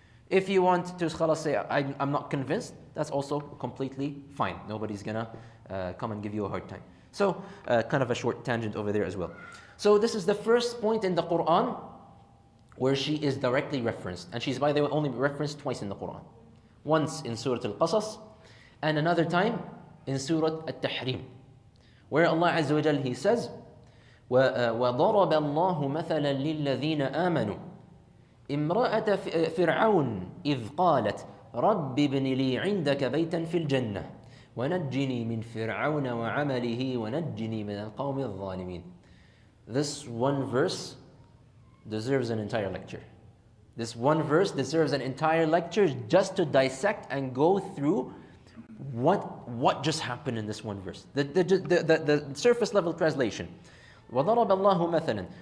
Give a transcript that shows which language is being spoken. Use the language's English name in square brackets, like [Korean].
[English] If you want to say, I'm not convinced, that's also completely fine. Nobody's gonna come and give you a hard time. So, kind of a short tangent over there as well. So this is the first point in the Quran where she is directly referenced. And she's, by the way, only referenced twice in the Quran. Once in Surah Al-Qasas, and another time in Surah Al-Tahrim, where Allah Azza wa Jal, He says, [Arabic] وَضَرَبَ اللَّهُ مَثَلًا لِلَّذِينَ آمَنُوا امرأة فرعون إذ قالت رب ابن لي عندك بيتا في الجنة ونجني من فرعون وعمله ونجني من القوم الظالمين. [English] This one verse deserves an entire lecture. This one verse deserves an entire lecture just to dissect and go through what just happened in this one verse. The surface level translation. [Arabic] وَضَرَبَ اللَّهُ مَثَلًا.